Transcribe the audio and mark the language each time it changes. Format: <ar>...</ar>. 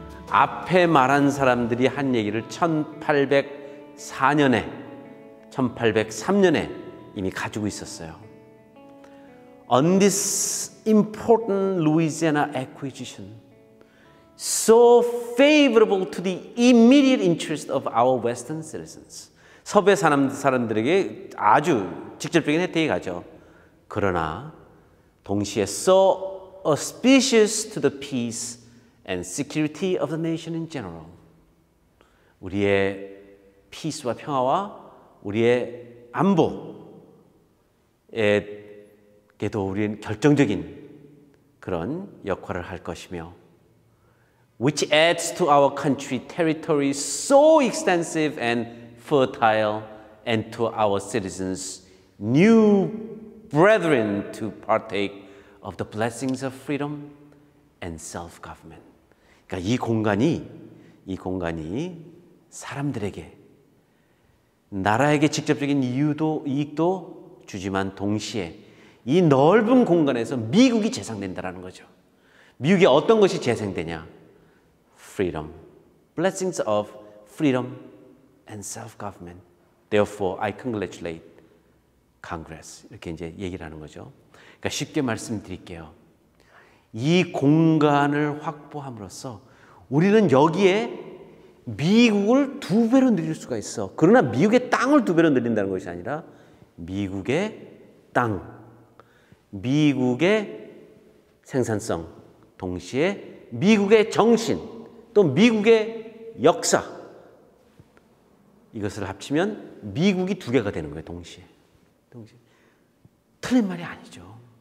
<ko>앞에 말한 사람들이 한 얘기를 1803년에 이미 가지고 있었어요.</ko> <en>On this important Louisiana acquisition, so favorable to the immediate interest of our Western citizens.</en> <ko>서부의 사람들에게 아주 직접적인 혜택이 가죠. 그러나 동시에</ko> <en>so auspicious to the peace and security of the nation in general.</en> <ko>우리의 피스와 평화와 우리의 안보에게도 우리는 결정적인 그런 역할을 할 것이며,</ko> <en>which adds to our country territory so extensive and fertile, and to our citizens new brethren to partake of the blessings of freedom and self-government.</en> <ko>그러니까 이 공간이 사람들에게, 나라에게 직접적인 이익도 주지만 동시에 이 넓은 공간에서 미국이 재생된다는 거죠. 미국의 어떤 것이 재생되냐?</ko> <en>Freedom, blessings of freedom and self-government. Therefore, I congratulate Congress.</en> <ko>이렇게 이제 얘기를 하는 거죠. 그러니까 쉽게 말씀드릴게요. 이 공간을 확보함으로써 우리는 여기에 미국을 2배로 늘릴 수가 있어. 그러나 미국의 땅을 2배로 늘린다는 것이 아니라 미국의 땅, 미국의 생산성, 동시에 미국의 정신, 또 미국의 역사, 이것을 합치면 미국이 2개가 되는 거예요. 동시에. 틀린 말이 아니죠.</ko>